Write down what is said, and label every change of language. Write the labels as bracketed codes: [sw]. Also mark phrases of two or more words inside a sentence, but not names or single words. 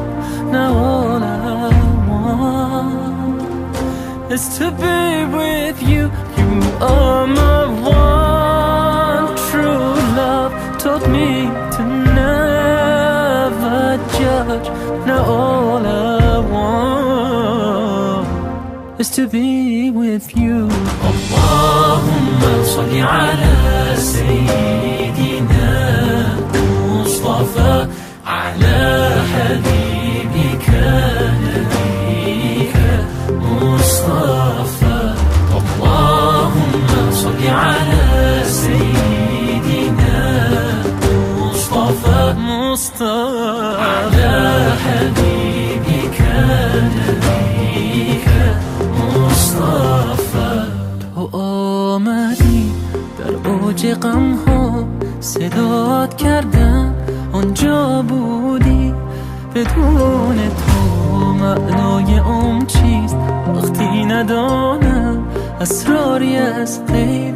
[en] Now all I want is to be with you. You are my one true love. Taught me to never judge. Now all I want is to be with you. [ar] اللهم صل على سيدنا مصطفى، على حبيبك نبيك مصطفى. اللهم صل على سيدنا مصطفى، مصطفى، على حبيبك نبيك مصطفى. [fa] تو آمدی در اوج غم ها، صدات کردم آنجا بودی. بدون تو معنای چیست وقتی ندانم اسراری از غیب.